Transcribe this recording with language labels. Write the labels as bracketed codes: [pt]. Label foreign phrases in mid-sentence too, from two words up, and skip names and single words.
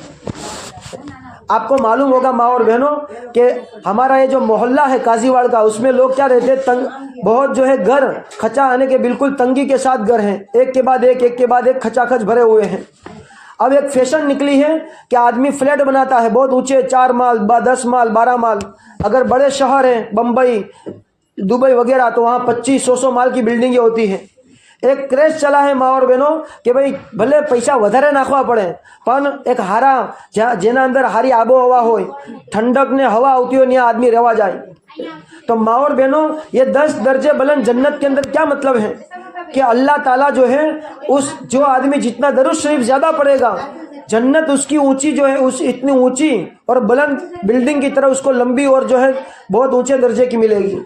[ur] آپ کو معلوم ہوگا ماں اور بہنوں کہ ہمارا یہ جو محلہ ہے قاضی واڑ کا، اس میں لوگ کیا رہتے ہیں، بہت جو ہے گھر کھچا آنے کے بالکل تنگی کے ساتھ گھر ہیں، ایک کے بعد ایک کھچا کھچ بھرے ہوئے ہیں۔ اب ایک فیشن نکلی ہے کہ آدمی فلیٹ بناتا ہے بہت اونچے، 4 مال 10 مال 12 مال، اگر بڑے شہر ہیں بمبئی دبئی وغیرہ تو وہاں 2500 مال کی بلڈنگیں ہوتی ہیں۔ ایک کریز چلا ہے ماں اور بہنوں کہ بھئی بھلے پیسہ [gu] વધારે નાખવા પડે પણ એક હારા જેના અંદર હારી આબોહવા હોય, ઠંડક ને હવા આવતી હોય ત્યાં આદમી રહેવા જાય। [ur] تو ماں اور بہنوں یہ 10 درجے بلند جنت کے اندر کیا مطلب ہے کہ اللہ تعالیٰ جو ہے جو آدمی جتنا درود شریف زیادہ پڑھے گا، جنت اس کی اونچی جو ہے اتنی اونچی اور بلند بلڈنگ کی طرح اس کو لمبی اور جو ہے بہت اونچے درجے کی ملے گی۔